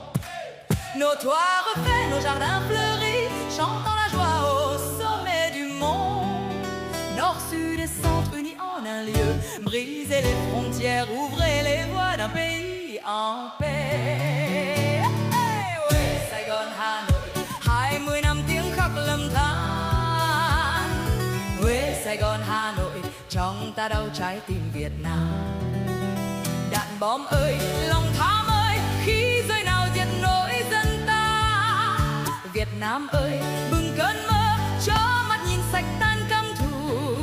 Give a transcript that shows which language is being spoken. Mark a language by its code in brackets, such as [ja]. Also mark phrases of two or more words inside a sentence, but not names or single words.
[fr] Nos toits refaits, nos jardins fleuris, chantant la joie au sommet du monde. Nord, sud et centre unis en un lieu, brisez les frontières, ouvrez les voies d'un pays en paix. Hey, oui, [vi] Saigon, Hanoï, 20 năm tiếng khóc lầm than. Huế, Sài Gòn, Hà Nội, trong ta đau trái tim Việt Nam. Đạn bom ơi, lòng tham ơi, khi rơi nào diệt nỗi dân ta. Việt Nam ơi, bừng cơn mơ, cho mắt nhìn sạch tan căm thù.